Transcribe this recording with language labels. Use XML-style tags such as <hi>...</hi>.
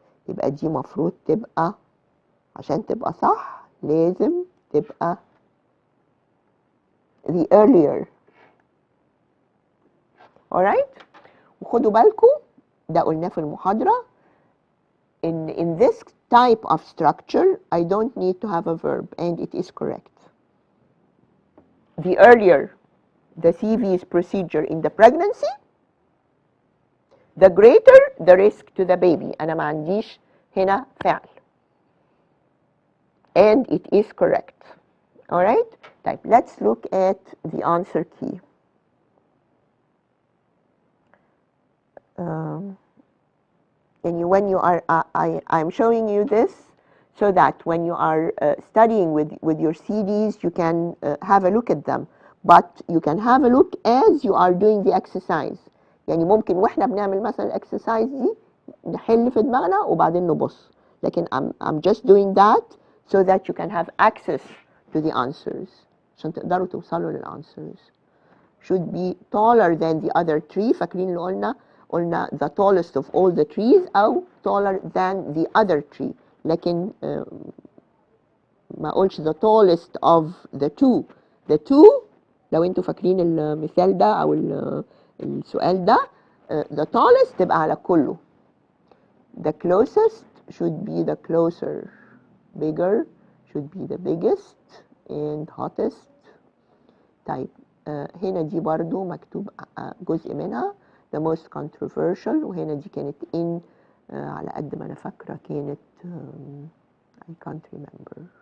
<ar>يبقى دي مفروض تبقى عشان تبقى صح لازم تبقى the earlier.</ar> <en>alright؟ وخدوا بالكم ده قلناه في المحاضرة in this type of structure I don't need to have a verb and it is correct. The earlier the CV's procedure in the pregnancy, the greater the risk to the baby.</en> <ar>أنا ما عنديش هنا فعل and it is correct.</ar> <en>alright؟ طيب let's look at the answer key. And when you are I'm showing you this so that when you are studying with your CDs you can have a look at them, but you can have a look as you are doing the exercise.</en> <ar>يعني ممكن واحنا بنعمل مثلا الاكسرسايز دي نحل في دماغنا وبعدين نبص، لكن I'm just doing that so that you can have access to the answers عشان تقدروا توصلوا للanswers.</ar> <en>should be taller than the other tree. فاكرين اللي قلنا the tallest of all the trees أو taller than the other tree، لكن ما قلش the tallest of the two.</en> <ar>the two لو انتوا فاكرين المثال ده أو السؤال ده the tallest تبقى على كله.</ar> <en>the closest should be the closer. bigger should be the biggest and hottest.</en> <ar>طيب هنا دي برضو مكتوب جزء منها the most controversial، وهنا دي كانت in على قد ما أنا فاكرة كانت I can't remember.</ar>